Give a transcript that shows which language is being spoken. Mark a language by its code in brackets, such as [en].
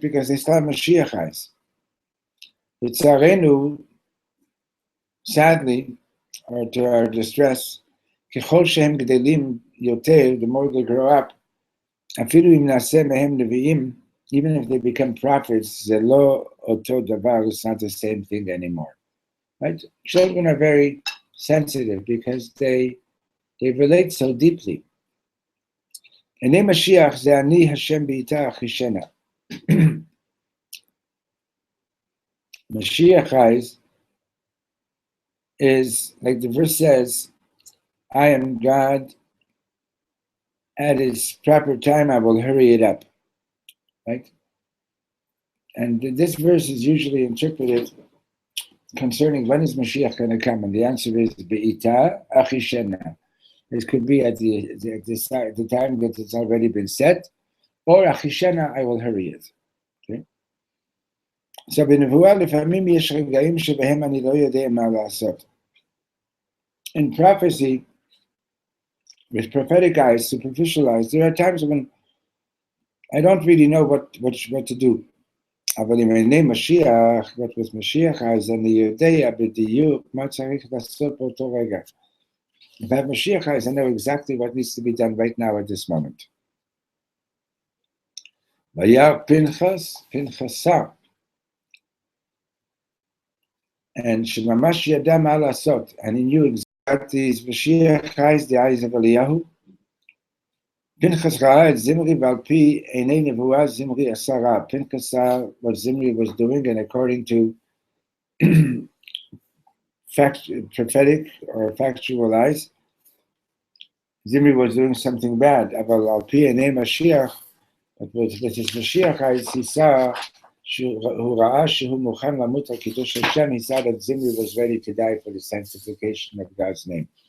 [en] Because they still have Mashiach eyes. [he] לצערנו, [en] sadly, or to our distress, [he] ככל שהם גדלים יותר, [en] the more they grow up, [he] אפילו אם נעשה מהם נביאים, [en] even if they become prophets, [he] זה לא אותו דבר, [en] it's not the same thing anymore. Right? Children are very sensitive because they relate so deeply. [he] עיני משיח זה אני השם בעיתה אחישנה. [en] Mashiach eyes is, like the verse says, I am God, at its proper time I will hurry it up. Right? And this verse is usually interpreted concerning when is Mashiach going to come, and the answer is Be'ita Achishena. This could be at the time that it's already been set, or Achishena, I will hurry it. Okay? [he] So בנבואה לפעמים יש רגעים שבהם אני לא יודע מה לעשות. [en] In prophecy, with prophetic eyes, superficial eyes, there are times when I don't really know what to do. [he] אבל אם עיני משיח, [en] what with Mashiach eyes, [he] אני יודע בדיוק מה צריך לעשות באותו רגע. [en] If I have Mashiach eyes, I know exactly what needs to be done right now at this moment. [he] וירא פנחסה, [en] and [he] שממש ידע מה לעשות, [en] and he knew exactly his Mashiach eyes, the eyes of Eliyahu. [he] פנחס ראה את זמרי, ועל פי עיני נבואה זמרי עשה רע. [en] Pinchas saw what Zimri was doing, and according to prophetic or factual eyes, Zimri was doing something bad. [he] אבל על פי עיני משיח, [en] with his Mashiach eyes, he saw, [he] הוא ראה שהוא מוכן למות על קידוש השם. [en] He saw that Zimri was ready to die for the sanctification of God's name.